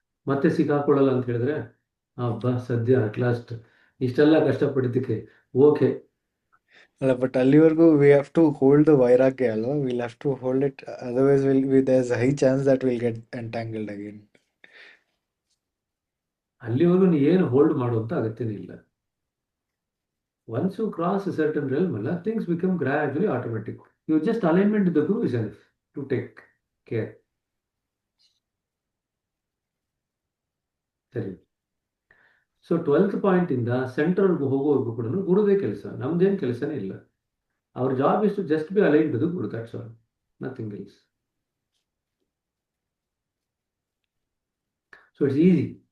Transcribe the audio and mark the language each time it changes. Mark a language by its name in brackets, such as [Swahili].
[Kannada] ಮತ್ತೆ ಸಿಕ್ಕಾಕೊಳ್ಳಲ್ಲ ಅಂತ ಹೇಳಿದ್ರೆ ಹಬ್ಬ ಸದ್ಯ [English] at last [Kannada] ಇಷ್ಟೆಲ್ಲ ಕಷ್ಟಪಟ್ಟಿದ್ದಕ್ಕೆ ಓಕೆ. ಅಲ್ಲ, ಬಟ್ ಅಲ್ಲಿವರೆಗೂ [English] we have to hold the vairagya [Kannada] ಅಲ್ವಾ? [English] We'll have to hold it, otherwise there's a high chance that we'll get entangled again. [Kannada] ಅಲ್ಲಿವರೆಗೂ ನೀ ಏನು ಹೋಲ್ಡ್ ಮಾಡುವಂತ ಅಗತ್ಯನೇ ಇಲ್ಲ. [English] Once you cross a certain realm, things become gradually automatic. You just alignment with the guru is enough to take care. [Kannada] ಸರಿ. So 12th point ಇಂದ ಸೆಂಟರ್ವರೆಗೂ ಹೋಗೋವರೆಗೂ ಕೂಡ ಗುರುದೇ ಕೆಲಸ, ನಮ್ದೇನು ಕೆಲಸನೇ ಇಲ್ಲ. ಅವ್ರ [English] Job is to just be align with guru, that's all, nothing else. So it's easy.